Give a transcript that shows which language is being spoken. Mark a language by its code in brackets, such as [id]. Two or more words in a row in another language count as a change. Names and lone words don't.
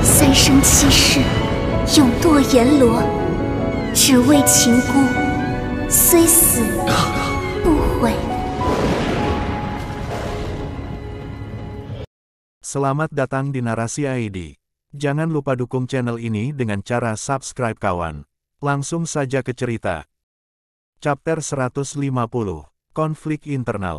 [zh] 天生气势，永堕阎罗，只为情孤，虽死不悔。 [id] Selamat datang di Narasi ID. Jangan lupa dukung channel ini dengan cara subscribe kawan. Langsung saja ke cerita. Chapter 150. Konflik internal.